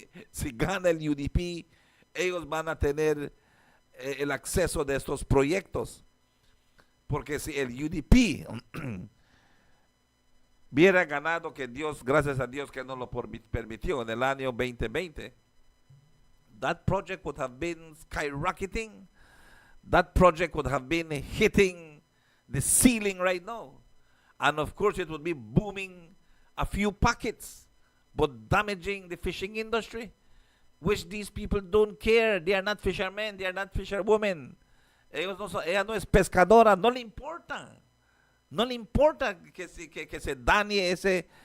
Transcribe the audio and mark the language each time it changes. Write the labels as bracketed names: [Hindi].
[Spanish] Si gana el UDP, ellos van a tener el acceso de estos proyectos. Porque si el UDP hubiera ganado, que Dios, gracias a Dios que no lo permitió en el año 2020, [English] that project would have been skyrocketing. That project would have been hitting the ceiling right now. And of course it would be booming a few pockets, but damaging the fishing industry, which these people don't care. They are not fishermen, they are not fisherwomen. [Spanish] Ella no es pescadora, no le importa. No le importa que se dañe esa